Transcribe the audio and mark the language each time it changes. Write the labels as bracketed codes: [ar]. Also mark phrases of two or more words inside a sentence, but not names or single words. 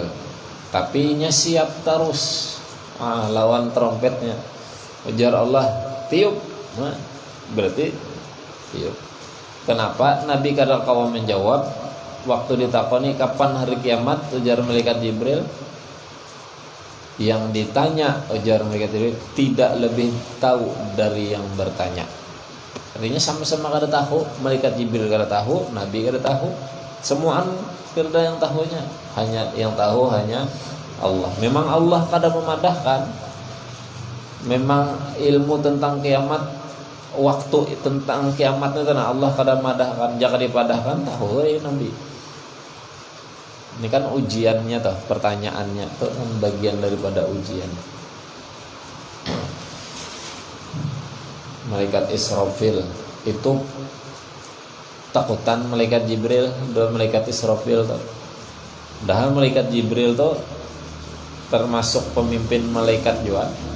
[bjn] Tapi nya siap terus. Lawan trompetnya. Ujar Allah, tiup. Berarti tiup. Kenapa Nabi kada kawa menjawab waktu ditakoni kapan hari kiamat? Ujar malaikat Jibril. [id] Yang ditanya ujar malaikat Jibril tidak lebih tahu dari yang bertanya. [bjn] Artinya sama-sama kada tahu. Malaikat Jibril kada tahu, Nabi kada tahu. Semuaan kada yang tahunya. Hanya yang tahu hanya Allah. Memang Allah kada memadahkan. Memang ilmu tentang kiamat, waktu tentang kiamat itu Allah kada madahkan, jika dipadahkan tahu Nabi. [id] Ini kan ujiannya toh, pertanyaannya itu kan bagian daripada ujian. Malaikat Israfil itu takutan malaikat Jibril dan malaikat Israfil toh. Padahal malaikat Jibril tuh termasuk pemimpin malaikat juga.